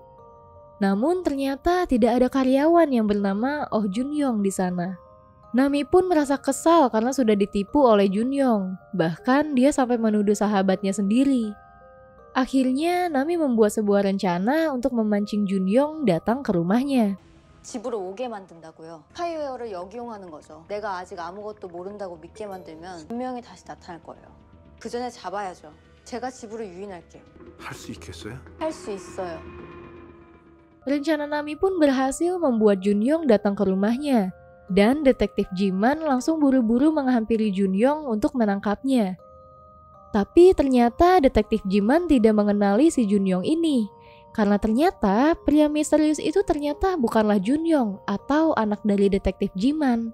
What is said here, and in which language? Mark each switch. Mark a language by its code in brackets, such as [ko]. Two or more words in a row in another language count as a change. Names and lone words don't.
[id] Namun ternyata tidak ada karyawan yang bernama Oh Junyong di sana. Nami pun merasa kesal karena sudah ditipu oleh Junyong. Bahkan dia sampai menuduh sahabatnya sendiri. Akhirnya Nami membuat sebuah rencana untuk memancing Junyong datang ke rumahnya. [ko] 집으로 오게 만든다고요. 스파이웨어를 역이용하는 거죠. 내가 아직 아무것도 모른다고 믿게 만들면 분명히 다시 나타날 거예요. 그 전에 잡아야죠. 제가 집으로 유인할게요. 할 수 있겠어요? 할 수 있어요. [id] Rencana Nami pun berhasil membuat Junyong datang ke rumahnya. Dan Detektif Jiman langsung buru-buru menghampiri Junyong untuk menangkapnya. Tapi ternyata Detektif Jiman tidak mengenali si Junyong ini. Karena ternyata pria misterius itu ternyata bukanlah Junyong atau anak dari Detektif Jiman.